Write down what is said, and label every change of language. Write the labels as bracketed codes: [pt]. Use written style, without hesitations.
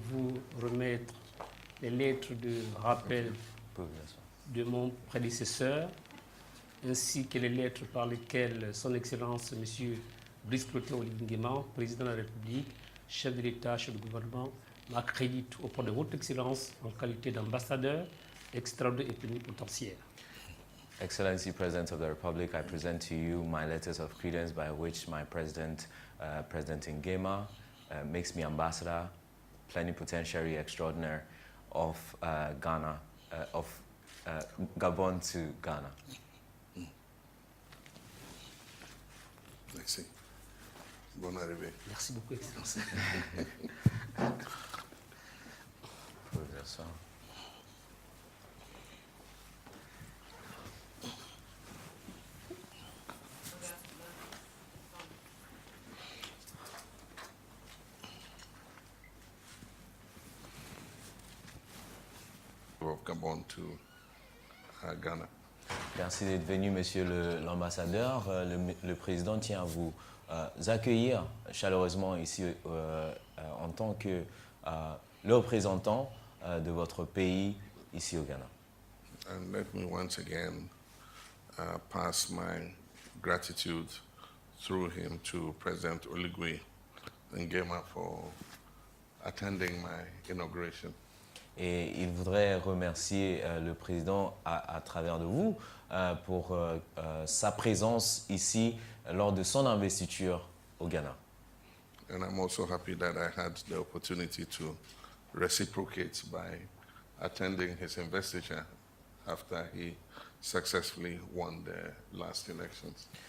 [fr] vous remettre les lettres de rappel de mon prédécesseur, ainsi que les lettres par lesquelles Son Excellence Monsieur Brice Clotaire Oligui-Nguema, Président de la République, chef de l'État, chef du gouvernement, m'accrédite auprès de votre Excellence en qualité d'ambassadeur extraordinaire et plénipotentiaire. [en] Excellency President of the Republic, I present to you my letters of credence by which my President, President Nguema, makes me ambassador, plenipotentiary extraordinaire of Ghana, of Gabon to Ghana. [fr] Merci. Bonne arrivée. Merci beaucoup, Excellence. Pouvez vous asseoir. [en] Of Gabon to Ghana. [fr] Merci d'être venu, Monsieur l'ambassadeur. Le président tient à vous accueillir chaleureusement ici en tant que le représentant de votre pays ici au Ghana. [en] And let me once again pass my gratitude through him to President Oligui-Nguema for attending my inauguration. [fr] Et il voudrait remercier le président à travers de vous pour sa présence ici lors de son investiture au Ghana. [en] And I'm also happy that I had the opportunity to reciprocate by attending his investiture after he successfully won the last elections.